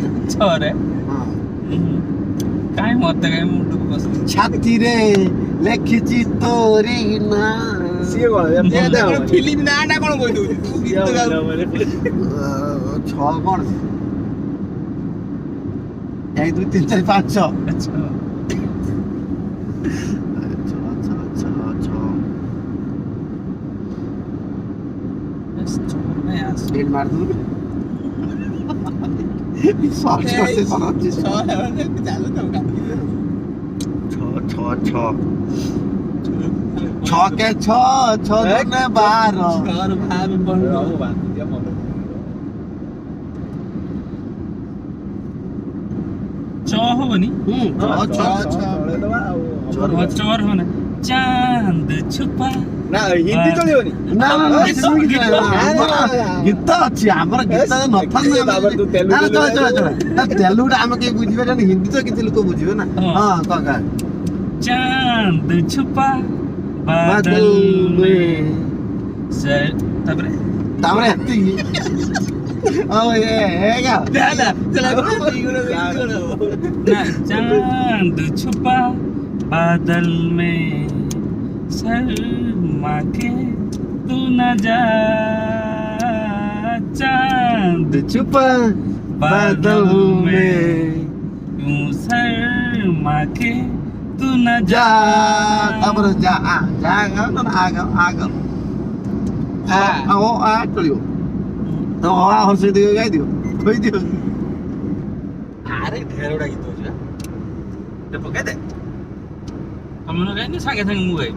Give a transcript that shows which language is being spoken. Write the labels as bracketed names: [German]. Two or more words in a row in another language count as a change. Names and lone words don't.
[Odia] ଛଅରେ କାହିଁ ମତେ କାହିଁ ମୁଣ୍ଡକୁ ବସି ଛାତିରେ ଲେଖିଛି ତୋରି ନା ସିଏ କଣ ଫିଲ୍ମ ନା ଟା କଣ କହିଦଉଛି ତୁ ଗୀତ ଗାଉ ଛଅ କଣ [Hindi] 1 2 3 4 5 6 स्पीड मार दूँ सब छोटे बनाती [Odia] ଚାଲୁ ତ [Hindi] छः के छः दुने 12 [Odia] ହବନି ଚୋର ହବନି [Hindi] चांद छुपा [Odia] ନା ହିନ୍ଦୀ ଚଳିବନି ନା ଗୀତ ଅଛି ଆମର ଗୀତ ନଥାନ୍ତା ତେଲୁଗୁଟା ଆମେ କେହି ବୁଝିପାରିବାନି ହିନ୍ଦୀ ତ କିଛି ଲୋକ ବୁଝିବେ ନା ହଁ କକା [Hindi] चांद छुपा बादल में ତାପରେ [Odia] ଏତିକି [Hindi] चांद छुपा बादल में शर्मा के तू न जा चांद छुपा बादल में यूं शर्मा के तू न जा जा [Odia] ତାପରେ ଯା ଚଳିବ ତ ହର୍ଷେଇ ଦିଅ ଗାଇ ଦିଅ କହିଦିଅ ଆରେ ଢେରଟା ଗୀତ ଅଛି ପକେଇ ଦେ ତମେ ନ ଗାଇନି ସାଙ୍ଗେ ସାଙ୍ଗେ ମୁଁ ଗାଇବି